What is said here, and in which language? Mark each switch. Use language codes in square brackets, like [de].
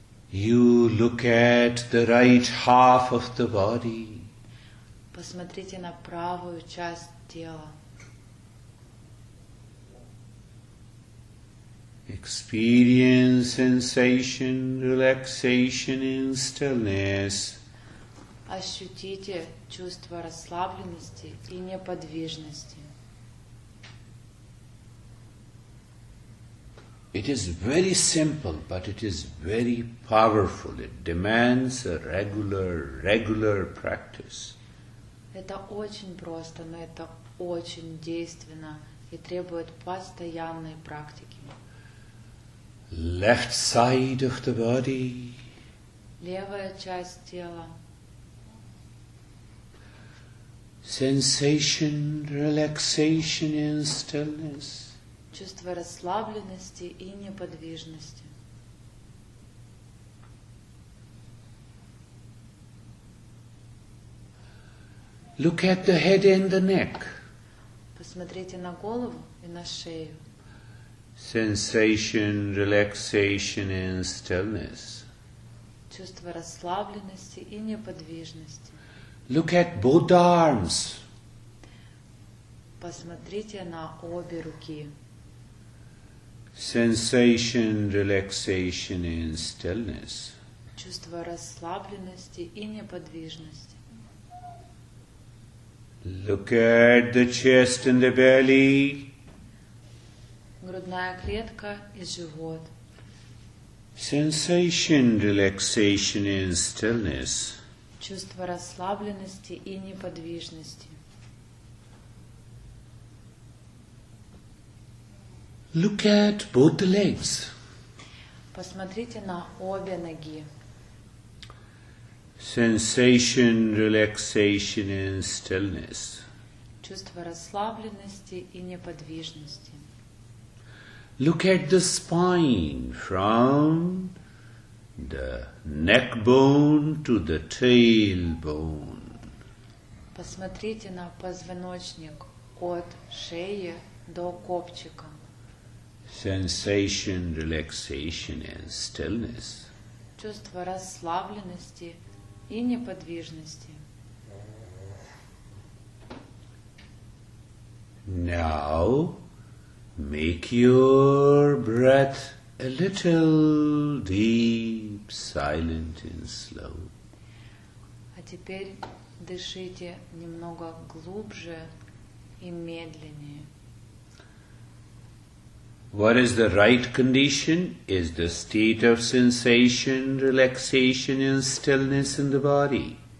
[en] You look at the right half of the body. [ru] Посмотрите на правую часть тела. [en] Experience sensation, relaxation and stillness. [ru] Ощутите чувство расслабленности и неподвижности. [en] It is very simple, but it is very powerful. It demands a regular practice. [ru] Это очень просто, но это очень действенно и требует постоянной практики. [en] Left side of the body. [ru] Левая часть тела. [en] Sensation, relaxation and stillness. [ru] Чувство расслабленности и неподвижности. [en] Look at the head and the neck. [ru] Посмотрите на голову и на шею. [en] Sensation, relaxation and stillness. [ru] Чувство расслабленности и неподвижности. [en] Look at both arms. [ru] Посмотрите на обе руки. [en] Sensation, relaxation and stillness. [ru] Чувство расслабленности и неподвижности. [en] Look at the chest and the belly. [ru] Грудная клетка и живот. [en] Sensation, relaxation and stillness. [ru] Чувство расслабленности и неподвижности. [en] Look at both the legs. [ru] Посмотрите на обе ноги. [en] Sensation, relaxation and stillness. [ru] Чувство расслабленности и неподвижности. [en] Look at the spine from the neck bone to the tailbone. [ru] Посмотрите на позвоночник от шеи до копчика. [en] Sensation, relaxation and stillness. [ru] Чувство расслабленности и неподвижности. [en] Now, make your breath a little deep, silent and slow. [ru] А теперь дышите немного глубже и медленнее. [en] What is the right condition? Is the state of sensation, relaxation and stillness in the body.